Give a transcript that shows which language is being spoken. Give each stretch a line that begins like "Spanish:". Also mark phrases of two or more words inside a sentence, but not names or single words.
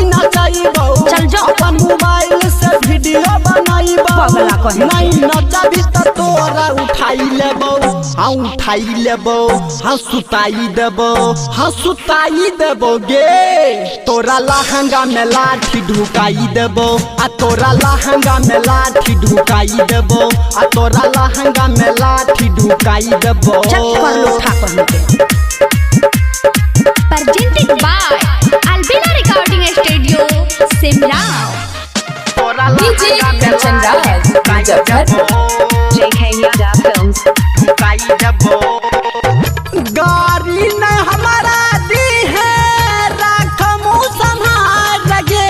Maithili: नचैबौ अपन मोबाइल से वीडियो बनाइबौ नहीं नचबी त तोरा उठाई लेबौ हाँ उठाई लेबौ हाँ सुताई देबौ हाँ सुताई देबौ गे तोरा लहंगा में लाठी ढुकाई देबौ आ तोरा लहंगा में लाठी ढुकाई देबौ आ तोरा लहंगा में लाठी ढुकाई देबो
English: presented by Albina Recording Studio, Simla. डीजे कंचन राज मुजफ्फरपुर। JK Yadav Films.
Maithili: ढुकाई देबो गाड़ी न हमारा दी है राखमू संभाल लगे